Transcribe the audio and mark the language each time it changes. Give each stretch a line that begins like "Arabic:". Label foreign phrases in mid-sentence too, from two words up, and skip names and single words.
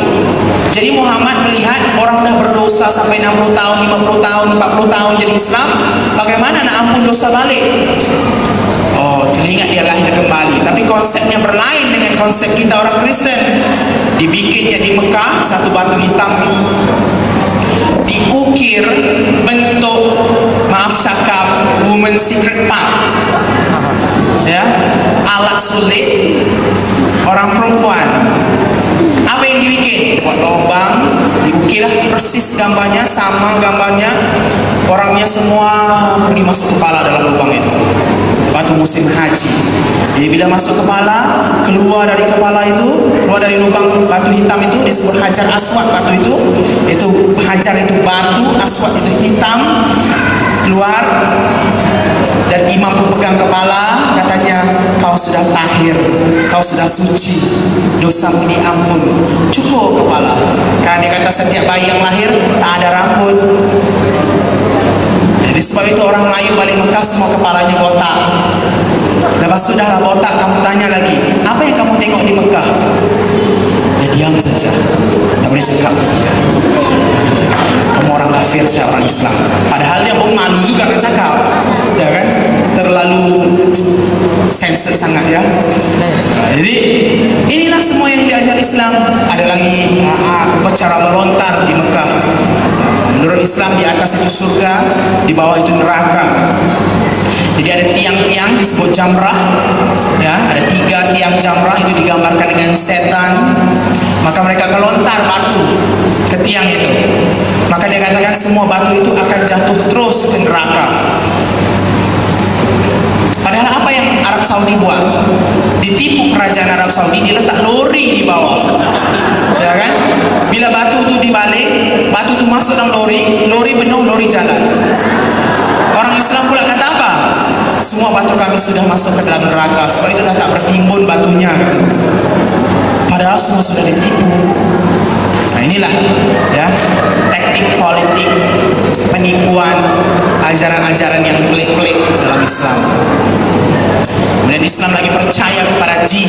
Malay: Jadi Muhammad melihat orang sudah berdosa sampai 60 tahun, 50 tahun, 40 tahun jadi Islam, bagaimana nak ampun dosa balik? Oh, teringat dia lahir kembali. Tapi konsepnya berlain dengan konsep kita orang Kristen. Dibikinnya di Mekah satu batu hitam, diukir bentuk, maaf cakap,
English: woman secret part,
Malay: ya, alat sulit orang perempuan. Apa yang dibikin? Buat lubang, diukirlah persis gambarnya, sama gambarnya. Orangnya semua pergi masuk kepala dalam lubang itu. Waktu musim haji. Jadi bila masuk kepala, keluar dari kepala itu, keluar dari lubang batu hitam itu disebut hajar aswad. Batu itu hajar itu batu, aswad itu hitam, keluar. Dan imam pemegang kepala katanya, kau sudah tahir, kau sudah suci, dosamu diampun. Cukup kepala. Karena dia kata setiap bayi yang lahir tak ada rambut. Jadi sebab itu orang Melayu balik Mekah semua kepalanya botak. Lepas sudahlah botak, kamu tanya lagi, apa yang kamu tengok di Mekah? Ya diam saja, tak boleh cakap. Kamu orang kafir, saya orang Islam. Padahal dia pun malu juga nak cakap, ya kan? Terlalu sensitif sangat, ya. Jadi inilah semua yang diajar Islam. Ada lagi upacara melontar di Mekah. Menurut Islam di atas itu surga, di bawah itu neraka. Jadi ada tiang-tiang disebut jamrah, ya, ada 3 tiang jamrah itu digambarkan dengan setan. Maka mereka kelontar batu ke tiang itu. Maka dia katakan semua batu itu akan jatuh terus ke neraka. Padahal apa yang Arab Saudi buat? Ditipu kerajaan Arab Saudi, diletak lori di bawah, ya kan? Bila batu itu dibalik, batu itu masuk dalam lori, lori penuh, lori jalan. Orang Islam pula kata apa? Semua batu kami sudah masuk ke dalam neraka, sebab itu dah tak bertimbun batunya. Padahal semua sudah ditipu. Nah inilah, ya, taktik politik, penipuan, ajaran-ajaran yang pelik-pelik dalam Islam. Kemudian Islam lagi percaya kepada jin.